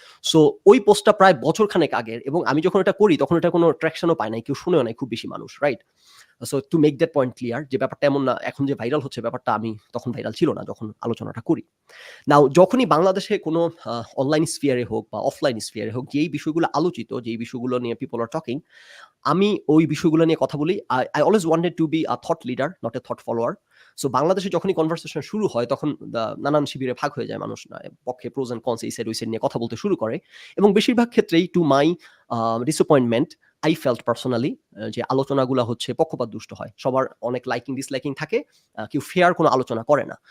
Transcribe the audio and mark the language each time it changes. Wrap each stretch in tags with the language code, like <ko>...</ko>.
<bn>So ওই পোস্টটা প্রায় বছরখানেক আগের এবং আমি যখন এটা করি তখন এটা কোনো ট্র্যাকশনও পায় নাই। কেউ শুনেও নাই খুব বেশি মানুষ, right? So to make that point clear যে ব্যাপারটা এমন না এখন যে ভাইরাল হচ্ছে ব্যাপারটা আমি তখন ভাইরাল ছিল না যখন আলোচনাটা করি। নাও যখনই বাংলাদেশে কোনো অনলাইন স্ফিয়ারে হোক বা অফলাইন স্ফিয়ারে হোক যেই বিষয়গুলো আলোচিত, যেই বিষয়গুলো নিয়ে</bn> <en>people are talking,</en> <bn>আমি ওই বিষয়গুলো নিয়ে কথা বলি।</bn> <en>I always wanted to be a thought leader, not a thought follower.</en> <bn>So বাংলাদেশে যখনই কনভারসেশন শুরু হয় তখন নানান শিবিরে ভাগ হয়ে যায় মানুষ। পক্ষে প্রোস এন্ড কনস এই সাইড ওই সাইড নিয়ে কথা বলতে শুরু করে এবং বেশিরভাগ ক্ষেত্রেই</bn> <en>to my disappointment I felt personally</en> <bn>যে আলোচনাগুলা হচ্ছে পক্ষপাতদুষ্ট হয়। সবার অনেক লাইকিং ডিসলাইকিং থাকে। কেউ ফেয়ার কোনো আলোচনা করে না।</bn>